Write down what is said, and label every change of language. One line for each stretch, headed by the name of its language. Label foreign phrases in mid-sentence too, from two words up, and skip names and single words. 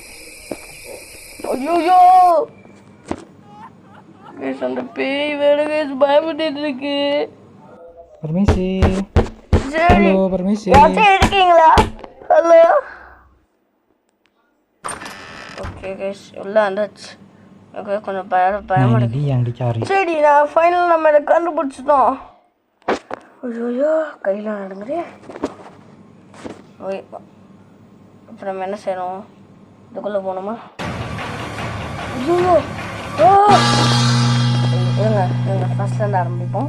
Tamil: ஐயோ, அந்த பேய் வேற பயப்பட்டு இருக்கு.
Indonesian: Permisi.
Tamil: சரி,
Indonesian: Halo, permisi.
Tamil: இருக்கீங்களா? ஹலோ.
English: okay guys,
Tamil: உள்ள வந்தாச்சு. ஓகே, கொஞ்சம் பயமா
Indonesian: Ini dia yang dicari.
Tamil: சரி, நான் ஃபைனல் நம்ம இதை கண்டுபிடிச்சிட்டோம். ஐயோ, கையில் நடுங்குறே. ஓய், இப்போ நம்ம என்ன செய்யணும்? இதுக்குள்ளே போகணுமா? ஐயோ, இருங்க ஃபர்ஸ்ட்லேருந்து ஆரம்பிப்போம்.